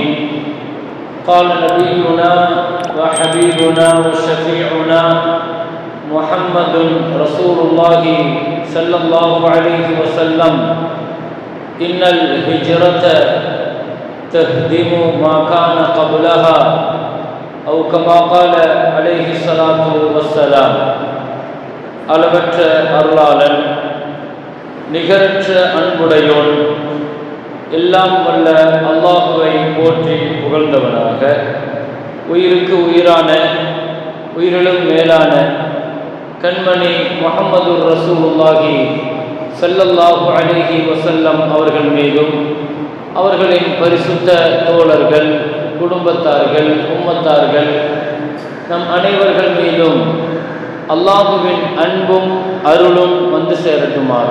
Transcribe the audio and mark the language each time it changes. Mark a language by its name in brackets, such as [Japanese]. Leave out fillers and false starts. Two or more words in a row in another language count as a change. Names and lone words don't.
[Arabic] قال نبينا وحبيبنا وشفيعنا محمد رسول الله صلى الله عليه وسلم: إن الهجرة تهدم ما كان قبلها، أو كما قال عليه الصلاة والسلام. [Tamil] அளவற்ற அருளாளன், நிகரற்ற அன்புடையோன், எல்லாம் வல்ல அல்லாஹுவை போற்றி புகழ்ந்தவனாக, உயிருக்கு உயிரான உயிரிலும் மேலான கண்மணி முஹம்மது [Arabic] رسول الله صلى الله عليه وسلم [Tamil] அவர்கள் மீதும், அவர்களின் பரிசுத்த தோழர்கள், குடும்பத்தார்கள், உம்மத்தார்கள், நம் அனைவர்கள் மீதும் அல்லாஹுவின் அன்பும் அருளும் வந்து சேரட்டுமாக.